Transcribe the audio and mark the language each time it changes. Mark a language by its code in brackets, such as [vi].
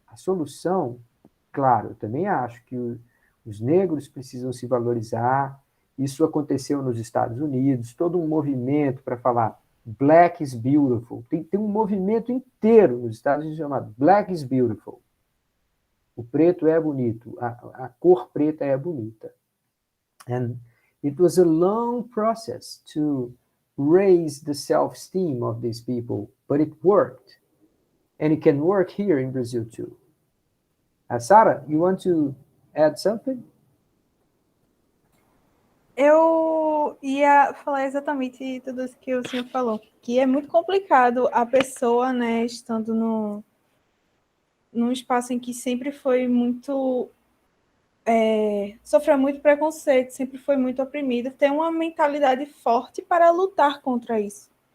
[pt] A solução, claro, eu também acho que os negros precisam se valorizar. Isso aconteceu nos Estados Unidos, todo um movimento para falar Black is beautiful. Tem um movimento inteiro nos Estados Unidos chamado Black is beautiful. O preto é bonito, a cor preta é bonita. [en] And it was a long process to raise the self-esteem of these people, but it worked. And it can work here in Brazil too. Sarah, you want to add something? [pt] Eu ia falar exatamente tudo isso que o senhor falou, que é muito complicado a pessoa, né, estando num espaço em que sempre foi muito... sofreu muito preconceito, sempre foi muito oprimida, ter uma mentalidade forte para lutar contra isso.